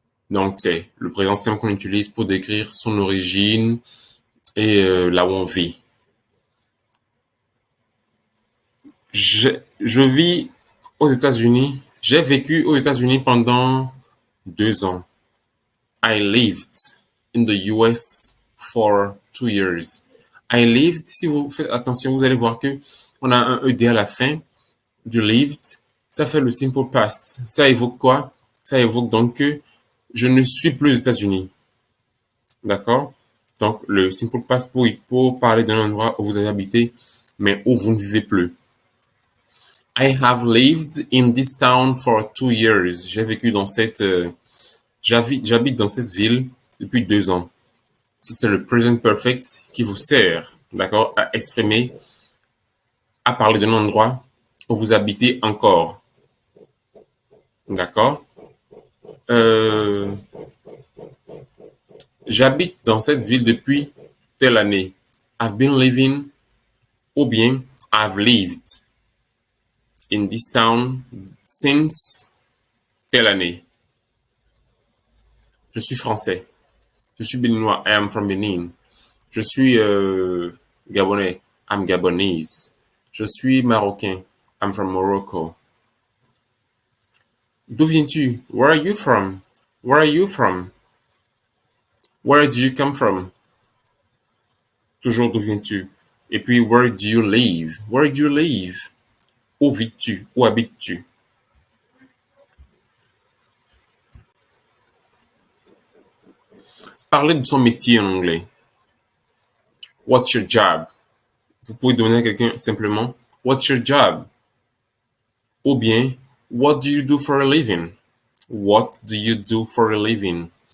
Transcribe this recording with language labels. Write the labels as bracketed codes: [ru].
[fr] Donc, c'est le présent simple qu'on utilise pour décrire son origine et là où on vit. Je vis aux États-Unis. J'ai vécu aux États-Unis pendant 2 ans. [en] I lived in the US for 2 years. I lived, [fr] si vous faites attention, vous allez voir que on a un ED à la fin du lived. Ça fait le simple past. Ça évoque quoi? Ça évoque donc que je ne suis plus aux États-Unis. D'accord? Donc, le simple past pour parler d'un endroit où vous avez habité, mais où vous ne vivez plus. [en] I have lived in this town for 2 years. [fr] J'ai vécu dans j'habite dans cette ville depuis 2 ans. Ça, c'est le present perfect qui vous sert, d'accord, à exprimer, à parler d'un endroit où vous habitez encore. D'accord? Euh, J'habite dans cette ville depuis telle année. [en] I've been living [fr] ou bien [en] I've lived in this town since [fr] telle année. Je suis français. Je suis béninois. [en] I am from Benin. [fr] Je suis gabonais. [en] I'm Gabonese. [fr] Je suis marocain. [en] I'm from Morocco. [fr] D'où viens-tu? [en] Where are you from? Where are you from? Where do you come from? [fr] Toujours d'où viens-tu? Et puis, [en] where do you live? Where do you live? [fr] Où vis-tu? Où habites-tu? Parler de son métier en anglais. [en] What's your job? [fr] Vous pouvez donner à quelqu'un simplement [en] What's your job? [fr] Ou bien [en] What do you do for a living? What do you do for a living?